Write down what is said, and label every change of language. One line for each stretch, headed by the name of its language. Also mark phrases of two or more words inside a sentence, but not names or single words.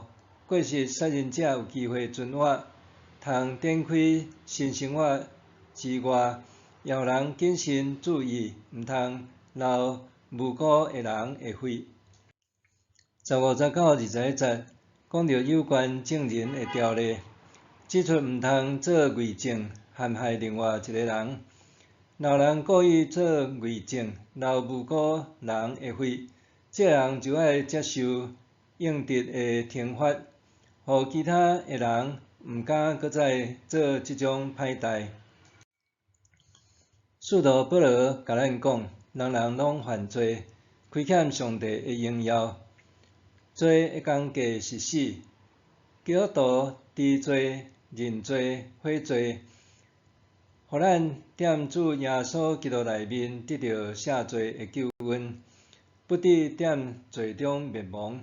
Min Nan Chinese: 过失杀人者有机会存活，通展开新生活之外，也予人谨慎注意，毋通流无辜的人的血。15节到21节讲到有关证人的条例，指出毋通做伪证陷害另外一个人。若有人故意做伪证，流无辜人的血，这人就要接受应得的惩罚，予其他的人毋敢搁再做这种歹代。使徒保罗甲咱讲，人人拢犯罪，亏欠上帝的荣耀，罪的工价是死。基督徒知罪、认罪、悔罪，互咱踮主耶稣基督内面得到赦罪的救恩，不致踮罪中灭亡。